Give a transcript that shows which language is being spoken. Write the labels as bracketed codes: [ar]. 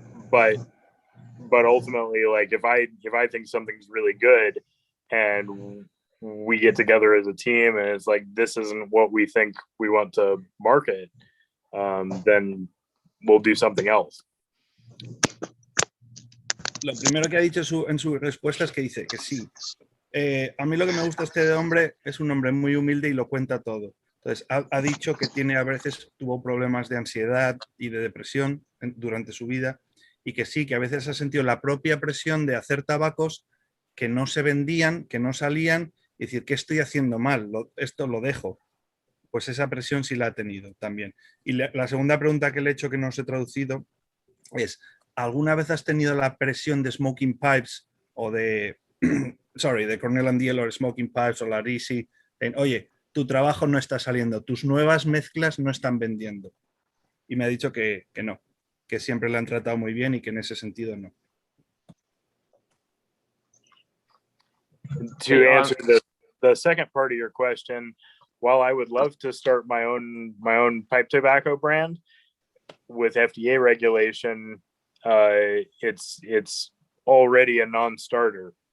[en] But ultimately, like if I think something's really good and we get together as a team and it's like, this isn't what we think we want to market, then we'll do something else. [es] Lo primero que ha dicho en su respuesta es que dice que sí. A mí lo que me gusta este hombre es un hombre muy humilde y lo cuenta todo. Entonces, ha dicho que a veces tuvo problemas de ansiedad y de depresión durante su vida y que sí, que a veces ha sentido la propia presión de hacer tabacos que no se vendían, que no salían y decir, ¿qué estoy haciendo mal? Esto lo dejo. Pues esa presión sí la ha tenido también. Y la segunda pregunta que le he hecho que no os he traducido es, ¿alguna vez has tenido la presión de Smoking Pipes o de Cornell Diehl o Smoking Pipes o la Risi en, oye, tu trabajo no está saliendo, tus nuevas mezclas no están vendiendo? Y me ha dicho que no, que siempre le han tratado muy bien y que en ese sentido no. [en] To answer the second part of your question, while I would love to start my own pipe tobacco brand with FDA regulation, it's already a non-starter.